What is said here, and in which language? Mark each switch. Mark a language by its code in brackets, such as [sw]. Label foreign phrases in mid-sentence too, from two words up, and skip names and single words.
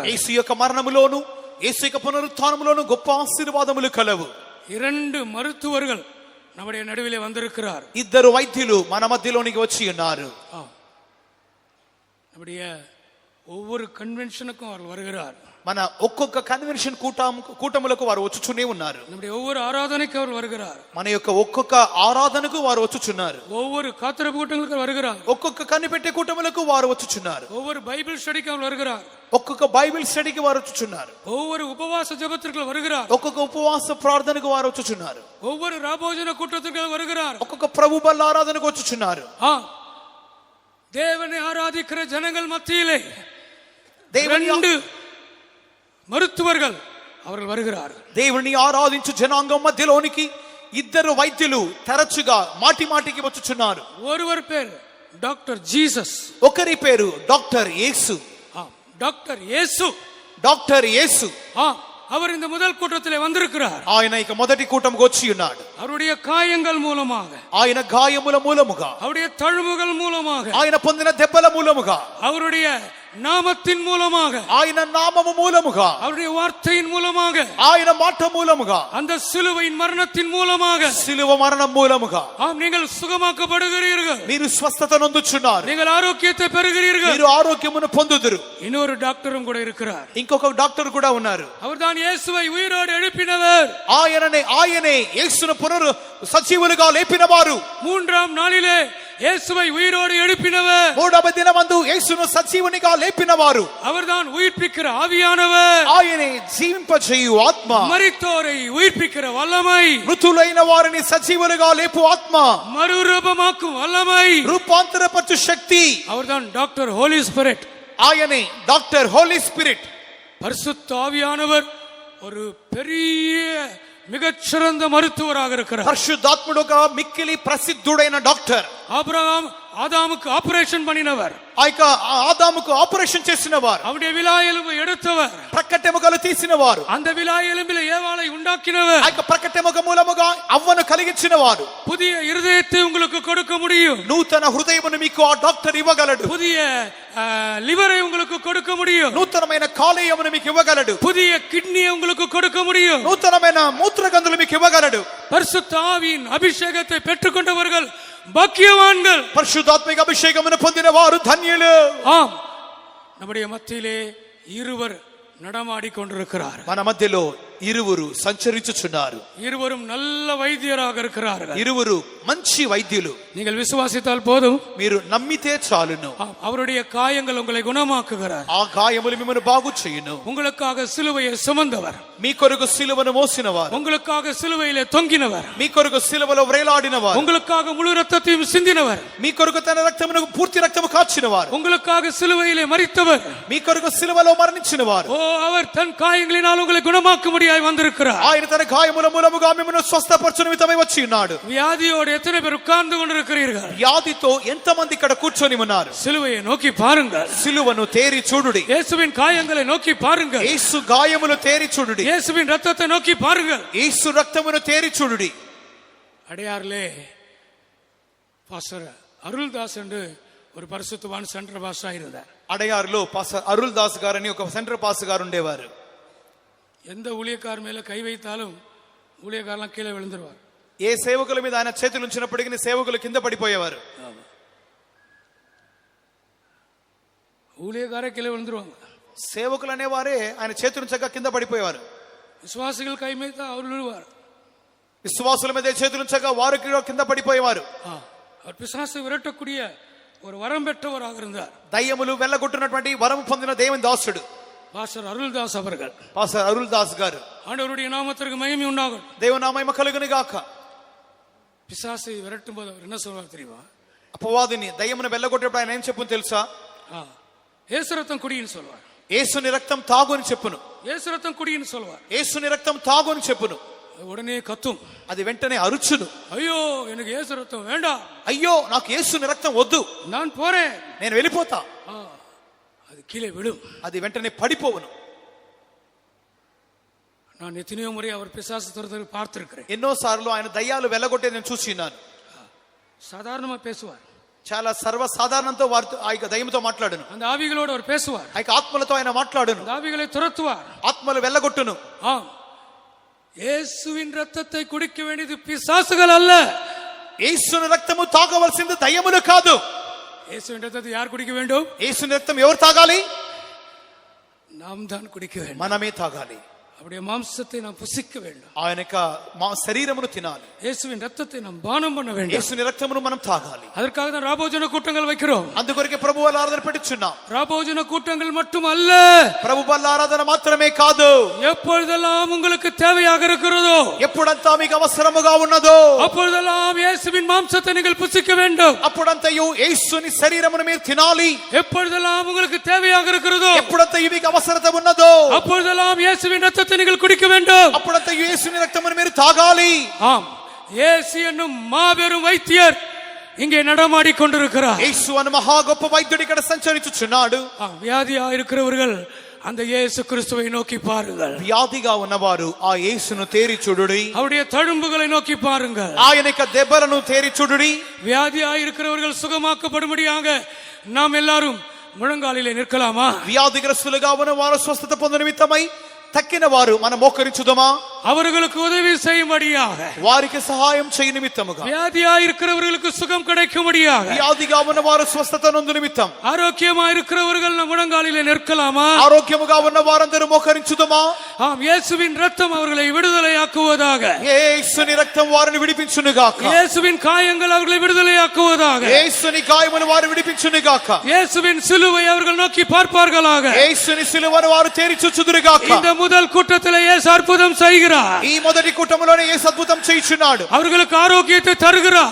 [te] యేసు యొక్క మరణములోను యేసు యొక్క పునరుత్థానములోను గొప్ప ఆశీర్వాదములు కలవు. [ta] 2 மருத்துவர்கள் நம்முடைய நடுவிலே வந்திருக்கிறார். [te] 2 వైద్యులు మన మధ్యలోనికి వచ్చి ఉన్నారు. [ta] நம்முடைய ஒவ்வொரு கன்வென்ஷனுக்கும் அவர் வருகிறார். [te] మన ఒక్కొక్క కన్వెన్షన్ కూటములకు వారు వచ్చుచునే ఉన్నారు. [ta] நம்முடைய ஒவ்வொரு ஆராதனைக்கு அவர் வருகிறார். [te] మన యొక్క ఒక్కొక్క ఆరాధనకు వారు వచ్చుచున్నారు. [ta] ஒவ்வொரு காத்திரப்பு கூட்டங்களுக்கு வருகிறார். [te] ఒక్కొక్క కనిపెట్టే కూటములకు వారు వచ్చుచున్నారు. [ta] ஒவ்வொரு பைபிள் ஸ்டடிக்கு அவர் வருகிறார். [te] ఒక్కొక్క బైబిల్ స్టడీకి వారు వచ్చుచున్నారు. [ta] ஒவ்வொரு உபவாச ஜெபத்திற்கு வருகிறார். [te] ఒక్కొక్క ఉపవాస ప్రార్థనకు వారు వచ్చుచున్నారు. [ta] ஒவ்வொரு ராபோஜன கூட்டத்திற்கு வருகிறார். [te] ఒక్కొక్క ప్రభు బల్ల ఆరాధనకు వచ్చుచున్నారు. [ta] தேவனை ஆராதிக்கிற ஜனங்கள் மத்தியிலே [te] దేవుని [ta] 2 மருத்துவர்கள் அவர்கள் வருகிறார்கள். [te] దేవుని ఆరాధించు జనాంగం మధ్యలోనికి 2 వైద్యులు తరచుగా మాటి మాటికి వచ్చుచున్నారు. [ta] ஒருவர் பேர் டாக்டர் ஜீசஸ், [te] ఒకరి పేరు డాక్టర్ యేసు. [ta] டாக்டர் இயேசு, [te] డాక్టర్ యేసు. [ta] அவர் இந்த முதல் கூட்டத்திலே வந்திருக்கிறார். [te] ఆయన ఇక మొదటి కూటముకు వచ్చి ఉన్నాడు. [ta] அவருடைய காயங்கள் மூலமாக, [te] ఆయన గాయముల మూలముగా, [ta] அவருடைய தழும்புகள் மூலமாக, [te] ఆయన పొందిన దెబ్బల మూలముగా, [ta] அவருடைய நாமத்தின் மூலமாக, [te] ఆయన నామము మూలముగా, [ta] அவருடைய வார்த்தையின் மூலமாக, [te] ఆయన మాట మూలముగా, [ta] அந்த சிலுவையின் மரணத்தின் மூலமாக, [te] సిలువ మరణం మూలముగా [ta] நீங்கள் சுகமாக்கப்படுகிறீர்கள், [te] మీరు స్వస్థత నొందుచున్నారు, [ta] நீங்கள் ఆరోగ్యத்தை பெறுகிறீர்கள். [te] మీరు ఆరోగ్యమును పొందుదురు. [ta] இன்னொரு டாக்டரும் கூட இருக்கிறார். [te] ఇంకొక డాక్టర్ కూడా ఉన్నారు. [ta] அவர்தான் இயேசுவை உயிரோடு எழுப்பினவர். [te] ఆయనే యేసును సజీవులుగా లేపినవారు. [ta] 3ஆம் நாளிலே இயேசுவை உயிரோடு எழுப்பினவர். [te] 3వ దినమందు యేసును సజీవునిగా లేపినవారు. [ta] அவர்தான் உயிர்ப்பிக்கிற ஆவியானவர். [te] ఆయనే జీవింపజేయు ఆత్మ, [ta] மரித்தோரை உயிர்ப்பிக்கிற வல்லமை, [te] మృతులైన వారిని సజీవులుగా లేపు ఆత్మ, [ta] மறுரூபமாக்கும் வல்லமை, [te] రూపాంతరపరచు శక్తి. [ta] அவர்தான் டாக்டர் ஹோலி ஸ்பிரிட். [te] ఆయనే డాక్టర్ హోలీ స్పిరిట్. [ta] பரிசுத்த ஆவியானவர் ஒரு பெரிய மிகச்சிறந்த மருத்துவராக இருக்கிறார். [te] పరిశుద్ధాత్ముడుగా మిక్కిలి ప్రసిద్ధుడైన డాక్టర్. [ta] ஆதாமுக்கு ஆபரேஷன் பண்ணினவர், [te] ఆదాముకు ఆపరేషన్ చేసిన వారు, [ta] அவருடைய விலா எலும்பை எடுத்தவர், [te] ప్రక్కటెముకలు తీసిన వారు, [ta] அந்த விலா எலும்பில் ஏவாளை உண்டாக்கினவர், [te] ఆ యొక్క ప్రక్కటెముక మూలముగా అవ్వను కలిగించిన వారు. [ta] புதிய இருதயத்தை உங்களுக்கு கொடுக்க முடியும், [te] నూతన హృదయమును మీకు ఆ డాక్టర్ ఇవ్వగలడు. [ta] புதிய லிவரை உங்களுக்கு கொடுக்க முடியும், [te] నూతనమైన కాలేయమును మీకు ఇవ్వగలడు. [ta] புதிய கிட்னியை உங்களுக்கு கொடுக்க முடியும், [te] నూతనమైన మూత్రగంధులు మీకు ఇవ్వగలడు. [ta] பரிசுத்த ஆவியின் அபிஷேகத்தை பெற்றுக்கொண்டவர்கள் பாக்கியவான்கள். [te] పరిశుద్ధాత్మిక అభిషేకమును పొందిన వారు ధన్యులు. [ta] ஆம், நம்முடைய மத்தியிலே 2 நடமாடி கொண்டிருக்கிறார். [te] మన మధ్యలో 2 సంచరించుచున్నారు. [ta] 2 நல்ல వైద్యராக இருக்கிறார்கள். [te] 2 మంచి వైద్యులు. [ta] நீங்கள் విశ్వాసిத்தால் పోதும், [te] మీరు నమ్మితే చాలును. [ta] அவருடைய காயங்கள் உங்களை குணமாக்குகிறார். [te] ఆ గాయములు మిమ్మల్ని బాగు చేయును. [ta] உங்களுக்காக சிலுவையை சுமந்தவர், [te] మీ కొరకు సిలువను మోసినవారు, [ta] உங்களுக்காக சிலுவையிலே தொங்கினவர், [te] మీ కొరకు సిలువలో వ్రేలాడినవారు, [ta] உங்களுக்காக முழு ரத்தத்தையும் சிந்தினவர், [te] మీ కొరకు తన రక్తమును పూర్తి రక్తము కాచినవారు, [ta] உங்களுக்காக சிலுவையிலே மரித்தவர், [te] మీ కొరకు సిలువలో మరణించినవారు. [ta] அவர் தன் காயங்களினால் உங்களை குணமாக்க முடியும். குணமாக்கும்படியாய் வந்திருக்கிறார். [te] ఆయన తన గాయముల మూలముగా మిమ్మల్ని స్వస్థపరచు నిమిత్తమై వచ్చి ఉన్నాడు. [ta] வியாதியோடு எத்தனை பேர் உட்கார்ந்து கொண்டிருக்கிறீர்கள்? [te] వ్యాధితో ఎంతమంది ఇక్కడ కూర్చొని ఉన్నారు? [ta] சிலுவையை நோக்கி பாருங்கள். [te] సిలువను తేరి చూడుడి. [ta] இயேசுவின் காயங்களை நோக்கி பாருங்கள். [te] యేసు గాయములు తేరి చూడుడి. [ta] இயேசுவின் ரத்தத்தை நோக்கி பாருங்கள். [te] యేసు రక్తమును తేరి చూడుడి. [ta] அடையாறிலே பாஸ்டர் அருள்தாஸ் என்று ஒரு பரிசுத்தவான் சென்டர் பாஸ்டரா இருந்தார். [te] అడయారులో పాస్టర్ అరుల్ దాస్ గారని ఒక సెంటర్ పాస్ గారు ఉండేవారు. [ta] எந்த ஊழியக்கார மேல கை வைத்தாலும் ஊழியக்காரெல்லாம் கீழே விழுந்துருவார். [te] ఏ సేవకుల మీద ఆయన చేతులు ఉంచినప్పటికీ సేవకులు కింద పడిపోయేవారు. [ta] ஊழியக்காரே கீழே விழுந்துருவாங்க. [te] సేవకులు అనేవారే ఆయన చేతులు ఉంచక కింద పడిపోయేవారు. [ta] விசுவாசிகள் கை வைத்தா அவர் விழுவார். [te] విశ్వాసుల మీద చేతులు ఉంచక వారు కింద పడిపోయేవారు. [ta] அவர் பிசாசை விரட்டக்கூடிய ஒரு வரம் பெற்றவராக இருந்தார். [te] దయ్యములు వెళ్ళగొట్టినటువంటి వరం పొందిన దేవుని దాసుడు [ta] பாஸ்டர் அருள்தாஸ் அவர்கள். [te] పాస్టర్ అరుల్ దాస్ గారు. [ta] ஆண்டவருடைய நாமத்திற்கு மகிமை உண்டாகும். [te] దేవుని నామము కలుగును గాక. [ta] பிசாசை விரட்டும் போது அவர் என்ன சொல்வார் தெரியுமா? [te] అపవాదిని దయ్యమును వెళ్ళగొట్టేప్పుడు ఆయన ఏం చెప్పును తెలుసా? [ta] இயேசு ரத்தம் குடின்னு சொல்வார். [te] యేసుని రక్తం తాగు అని చెప్పును. [ta] இயேசு ரத்தம் குடின்னு சொல்வார். [te] యేసుని రక్తం తాగు అని చెప్పును. [ta] உடனே கத்தும். [te] అది వెంటనే అరుచును. [ta] ஐயோ எனக்கு இயேசு ரத்தம் வேண்டாம். [te] అయ్యో నాకు యేసుని రక్తం వద్దు, [ta] நான் போறேன், [te] నేను వెళ్ళిపోతా. [ta] அது கீழே விடும். [te] అది వెంటనే పడిపోవును. [ta] நான் எத்தனையோ முறை அவர் பிசாசு துரத்துக்கு பார்த்திருக்கிறேன். [te] ఎన్నో సార్లు ఆయన దయ్యాలు వెళ్ళగొట్టే నేను చూసినాను. [ta] சாதாரணமா பேசுவார். [te] చాలా సర్వసాధారణంతో వారితో ఆ యొక్క దయ్యంతో మాట్లాడును. [ta] அந்த ஆவிகளோடு அவர் பேசுவார். [te] ఆ యొక్క ఆత్మలతో ఆయన మాట్లాడును. [ta] அந்த ఆవిகளை துரத்துவார். [te] ఆత్మలు వెళ్ళగొట్టును. [ta] இயேசுவின் ரத்தத்தை குடிக்க வேண்டியது பிசாசுகள் அல்ல. [te] యేసుని రక్తము తాగవలసింది దయ్యములు కాదు. [ta] இயேசுவின் ரத்தத்தை யார் குடிக்க வேண்டும்? [te] యేసుని రక్తం ఎవరు తాగాలి? [ta] நாம் தான் குடிக்க வேண்டும். [te] మనమే తాగాలి. [ta] அவருடைய மாம்சத்தை நாம் புசிக்க வேண்டும். [te] ఆయన యొక్క శరీరమును తినాలి. [ta] இயேசுவின் ரத்தத்தை நாம் பானம் பண்ண வேண்டும். [te] యేసుని రక్తమును మనం తాగాలి. [ta] அதற்காக தான் ராபோஜன கூட்டங்கள் வைக்கிறோம். [te] అందుకొరకే ప్రభు బల్ల ఆరాధన పెట్టుచున్నాం. [ta] ராபோஜன கூட்டங்கள் மட்டும் அல்ல, [te] ప్రభు బల్ల ఆరాధన మాత్రమే కాదు. [ta] எப்பொழுதெல்லாம் உங்களுக்கு தேவையாக இருக்கிறதோ, [te] ఎప్పుడంతా మీకు అవసరముగా ఉన్నదో [ta] அப்பொழுதெல்லாம் இயேசுவின் மாம்சத்தை நீங்கள் புசிக்க வேண்டும். [te] అప్పుడంతయు యేసుని శరీరమును మీరు తినాలి. [ta] எப்பொழுதெல்லாம் உங்களுக்கு தேவையாக இருக்கிறதோ, [te] ఎప్పుడంతయు మీకు అవసరత ఉన్నదో [ta] அப்பொழுதெல்லாம் இயேசுவின் ரத்தத்தை நீங்கள் குடிக்க வேண்டும். [te] అప్పుడంతయు యేసుని రక్తమును మీరు తాగాలి. [ta] ஆம், இயேசு என்னும் மாபெரும் வைத்தியர் இங்கே நடமாடி கொண்டிருக்கிறார். [te] యేసు అను మహా గొప్ప వైద్యుడు ఇక్కడ సంచరించుచున్నాడు. [ta] வியாதியா இருக்கிறவர்கள் அந்த இயேசு கிறிஸ்துவை நோக்கி பாருங்கள். [te] వ్యాధిగా ఉన్నవారు ఆ యేసును తేరి చూడుడి. [ta] அவருடைய தழும்புகளை நோக்கி பாருங்கள். [te] ఆయన యొక్క దెబ్బలను తేరి చూడుడి. [ta] வியாதியா இருக்கிறவர்கள் சுகமாக்கப்படும்படியாக நாம் எல்லாரும் முழங்காலிலே நிற்கலாமா? [te] వ్యాధిగ్రస్తులుగా ఉన్నవారు స్వస్థత పొందు నిమిత్తమై తక్కిన వారు మనం మోకరించుదమా? [ta] அவர்களுக்கு உதவி செய்யும்படியாக, [te] వారికి సహాయం చేయ నిమిత్తముగా, [ta] வியாதியா இருக்கிறவர்களுக்கு சுகம் கிடைக்கும்படியாக, [te] వ్యాధిగా ఉన్నవారు స్వస్థత నొందు నిమిత్తం, [ta] ஆரோக்கியமா இருக்கிறவர்கள் நம் முழங்காலிலே நிற்கலாமா? [te] ఆరోగ్యముగా ఉన్న వారందరూ మోకరించుదమా? [ta] ஆம், இயேசுவின் ரத்தம் அவர்களை விடுதலையாக்குவதாக. [te] యేసుని రక్తం వారిని విడిపించునుగాక. [ta] இயேசுவின் காயங்கள் அவர்களை விடுதலையாக்குவதாக. [te] యేసుని గాయములు వారు విడిపించునుగాక. [ta] இயேசுவின் சிலுவை அவர்கள் நோக்கி பார்ப்பார்களாக. [te] యేసుని సిలువను వారు తేరి చూచుదురుగాక. [ta] இந்த முதல் கூட்டத்திலே இயேசு அற்புதம் செய்கிறார். [te] ఈ మొదటి కూటములోనే యేసు అద్భుతం చేయుచున్నాడు. [ta] அவர்களுக்கு ஆரோக்கியத்தை தருகிறார்.